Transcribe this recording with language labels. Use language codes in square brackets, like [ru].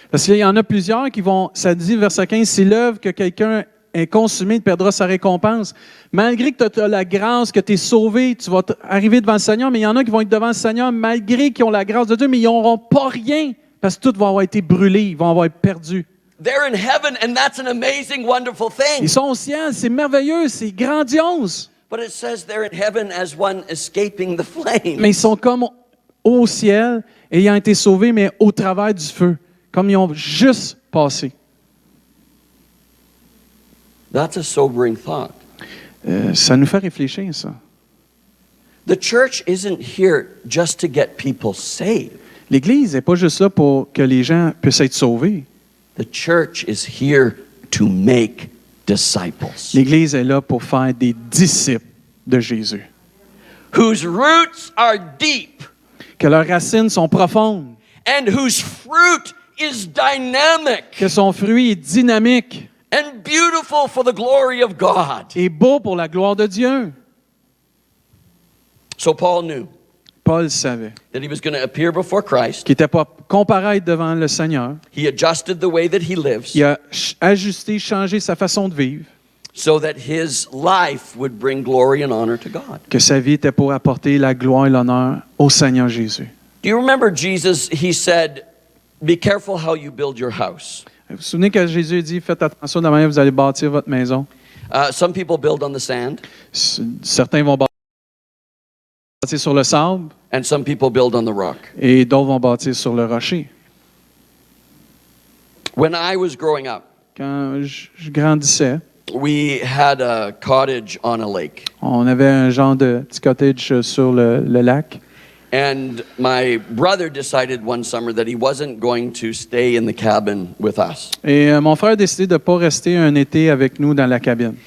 [fr] Parce qu'il y en a plusieurs qui vont, ça dit, verset 15, si l'œuvre que quelqu'un est consumée, il perdra sa récompense. Malgré que tu as la grâce, que tu es sauvé, tu vas arriver devant le Seigneur, mais il y en a qui vont être devant le Seigneur malgré qu'ils ont la grâce de Dieu, mais ils n'auront pas rien parce que tout va avoir été brûlé, ils vont avoir été perdus. [en] They're in heaven, and that's an amazing, wonderful thing. [fr] Ils sont au ciel, c'est merveilleux, c'est grandiose. [en] But it says they're in heaven as one escaping the flames. [fr] Mais ils sont comme au ciel, ayant été sauvés, mais au travers du feu, comme ils ont juste passé. [en] That's a sobering thought. [fr] Ça nous fait réfléchir, ça. [en] The church isn't here just to get people saved. [fr] L'Église n'est pas juste là pour que les gens puissent être sauvés. [en] The church is here to make disciples [fr] L'Église est là pour faire des disciples de Jésus. [en] whose roots are deep [fr] Que leurs racines sont profondes, [en] and whose fruit is dynamic [fr] que son fruit est dynamique [en] and beautiful for the glory of God. [fr] et beau pour la gloire de Dieu. [en] So Paul knew [fr] Paul savait [en] that he was going to appear before Christ. [fr] qu'il n'était pas comparaître devant le Seigneur. [en] He adjusted the way that he lives [fr] Il a ajusté, changé sa façon de vivre, [en] so that his life would bring glory and honor to God. [fr] que sa vie était pour apporter la gloire et l'honneur au Seigneur Jésus. [en] Do you remember Jesus? He said, "Be careful how you build your house." [fr] Vous vous souvenez que Jésus a dit, faites attention de la manière dont vous allez bâtir votre maison. [en] Some people build on the sand, [fr] Certains vont bâtir sur le sable [en] and some people build on the rock. [fr] et d'autres vont bâtir sur le rocher. [en] When I was growing up, [fr] Quand je grandissais, [en] we had a cottage on a lake. [fr] on avait un genre de petit cottage sur le lac. [en] And my brother decided one summer that he wasn't going to stay in the cabin with us. [fr] Et mon frère a décidé de ne pas rester un été avec nous dans la cabine.